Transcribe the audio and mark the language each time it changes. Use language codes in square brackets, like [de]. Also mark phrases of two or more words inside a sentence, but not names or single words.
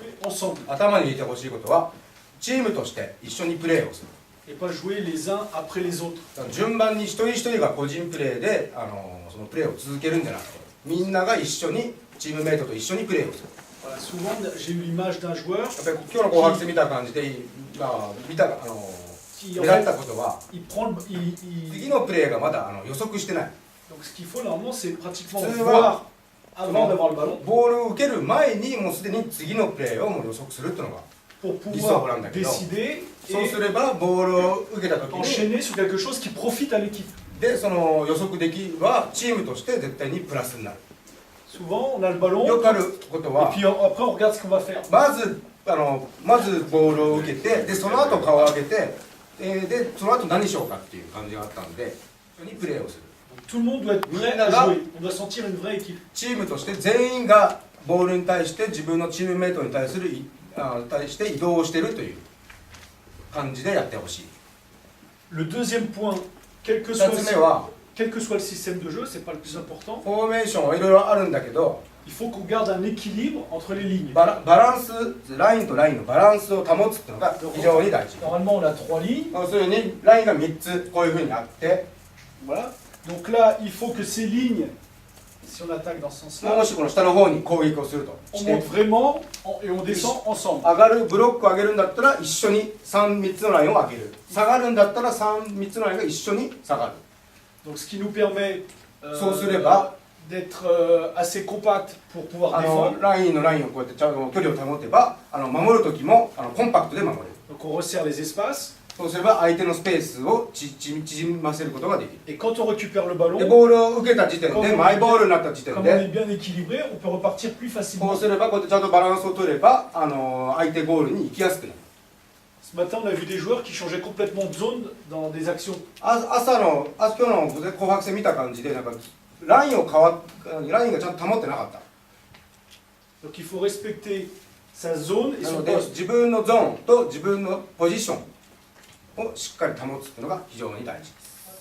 [fr] ensemble [ja] 頭に入れてほしいことは、チームとして一緒にプレーをする。 [fr] et pas jouer les uns après les autres. [ja] だから順番に一人一人が個人プレーでそのプレーを続けるんじゃなくて、みんなが一緒にチームメイトと一緒にプレーをする。 [fr] Voilà, souvent, j'ai eu l'image d'un joueur [ja] やっぱり今日の紅白戦見た感じで、見た [fr] qui [ja] 見られたことは、 [fr] il prend, il- [ja] 次のプレーがまだ予測してない。 [fr] Donc ce qu'il faut normalement, c'est pratiquement C'est voir avant d'avoir le ballon [ja] ボールを受ける前にもうすでに次のプレーをもう予測するっていうのが、 [fr] pour L'histoire, pouvoir voilà, d'accord. décider [ja] そうす [fr] et [ja] ればボールを受けた時に [fr] enchaîner sur quelque chose qui profite à l'équipe. [ja] でその予測できはチームとして絶対にプラスになる。 [fr] Souvent, on a le ballon [ja] よくあること [fr] et [ja] は、 [fr] puis après, on regarde ce qu'on va faire. [ja] まずボールを受けて、でその後顔を上げて、でその後何しようかっていう感じがあったので、一緒にプレーをする。 [fr] Donc, tout le monde doit être prêt à Là-bas. jouer. On doit sentir une vraie équipe. [ja] チームとして全員がボールに対して自分のチームメイトに対して移動をしているという感じでやってほしい。 [fr] Le deuxième point, quel que [ja] 2 [fr] soit [ja] つ目は [fr] le système de jeu, c'est pas le plus important. [ja] フォーメーションはいろいろあるんだけど、 [fr] Il faut qu'on garde un équilibre entre les lignes. [ja] バランス、ラインとラインのバランスを保つっていうのが非常に大事。 [fr] Normalement, on a 3 lignes. [ja] 要するにラインが3つこういうふうにあって、 [fr] Voilà. Donc là, il faut que ces lignes, si on attaque dans ce sens-là, [ja] もしこの下の方に攻撃をすると [fr] on [ja] して、 [fr] monte vraiment et on descend ensemble. [ja] 上がるブロックを上げるんだったら一緒に3つのラインを上げる。下がるんだったら3つのラインが一緒に下がる。 [fr] Donc ce qui nous permet Sans se lever. d'être assez compact pour pouvoir [ja] ラ [fr] défendre. [ja] インのラインをこうやってちゃんと距離を保てば、守る時もコンパクトで守れる。 [fr] Donc on resserre les espaces. [ja] そうすれば相手のスペースを縮ませることができる。 [fr] Et quand on récupère le [ja] で [fr] ballon, [ja] ボールを受けた時点でマイボールになった時点 [fr] comme on [ja] で [fr] est bien équilibré, on peut repartir plus [ja] こ [fr] facilement. [ja] うすればこうやってちゃんとバランスを取れば相手ゴールに行きやすくなる。 [fr] Ce matin, on a vu des joueurs qui changeaient complètement de zone dans des actions. [ja] 今日の紅白戦見た感じでなんかラインがちゃんと保ってなかった。 [fr] Donc il faut respecter sa zone et [ja] な [fr] son [ja] ので [fr] poste. [ja] 自分のゾーンと自分のポジションをしっかり保つっていうのが非常に大事です。